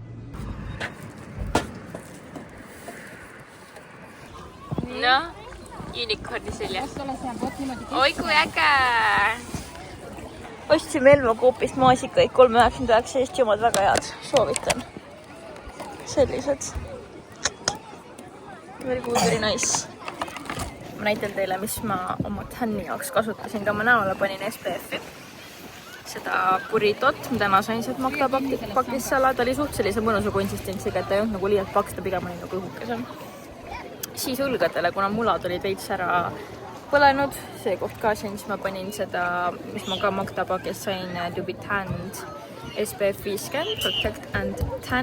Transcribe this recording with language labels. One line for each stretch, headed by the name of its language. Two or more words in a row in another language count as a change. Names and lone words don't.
Estonian: No, unicorni seljas. Oi, kui äge! Ostsime Elva Coopist maasikaid 3,99 Eesti omad väga head. Soovitan. Sellised.
English: Very good, very nice.
Estonian: Ma näitan teile, mis ma oma tänni jaoks kasutasin. Ka ma näole panin SPF-i. Seda burritot, mida ma sain sealt Magda pakist sala. Ta oli suht sellise mõnusa konsistentsiga, et ta ei olnud nagu liialt paks, ta pigem oli nagu õhukesem. Siis õlgadele, kuna mulad olid veits ära põlenud, see koht ka siin, siis ma panin seda, mis ma ka Magda pakist sain, Dubitand SPF 50, Protect and Tan.